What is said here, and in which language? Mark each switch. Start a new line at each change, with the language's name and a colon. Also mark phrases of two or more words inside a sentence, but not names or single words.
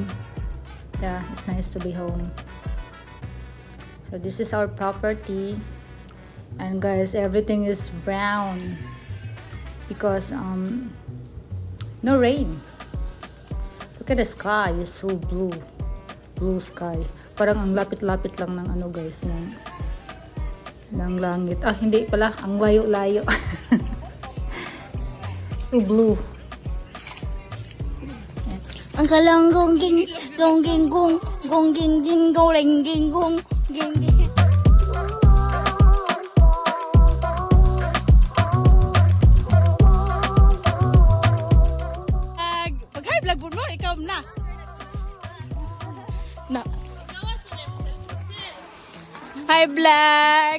English: Yeah, it's nice to be home. So this is our property, and guys, everything is brown because no rain. Look at the sky, it's so blue sky.
Filipino: Parang ang lapit-lapit lang ng ano guys, ng langit. Hindi pala, ang layo-layo.
English: So blue. Ang kalang gongging gongging gong gongging ging goreng ging gong ging ging.
Filipino: Pag-hi vlog mo ikaw na. Na. Hi vlog.